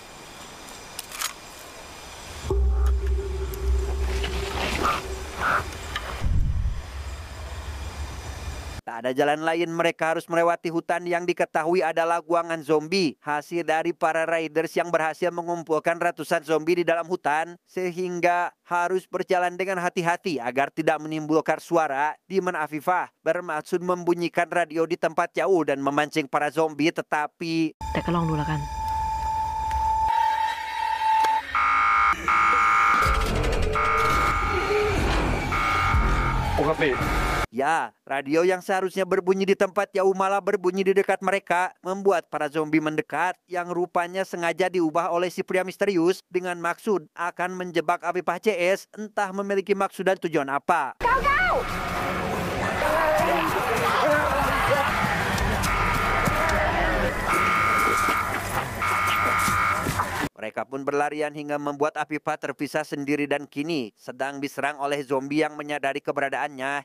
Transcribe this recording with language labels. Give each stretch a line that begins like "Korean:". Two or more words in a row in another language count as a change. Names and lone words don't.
Indonesian: Tak ada jalan lain, mereka harus melewati hutan yang diketahui adalah guangan zombie. Hasil dari para riders yang berhasil mengumpulkan ratusan zombie di dalam hutan, sehingga harus berjalan dengan hati-hati agar tidak menimbulkan suara. Di mana Afifah bermaksud membunyikan radio di tempat jauh dan memancing para zombie, tetapi
Thai: แต่ก็ลองดูแล้วกัน ปกติ
Indonesian: ya, radio yang seharusnya berbunyi di tempat jauh malah berbunyi di dekat mereka, membuat para zombie mendekat yang rupanya sengaja diubah oleh si pria misterius dengan maksud akan menjebak Afifah CS, entah memiliki maksud dan tujuan apa. Mereka pun berlarian hingga membuat Afifah terpisah sendiri dan kini sedang diserang oleh zombie yang menyadari keberadaannya.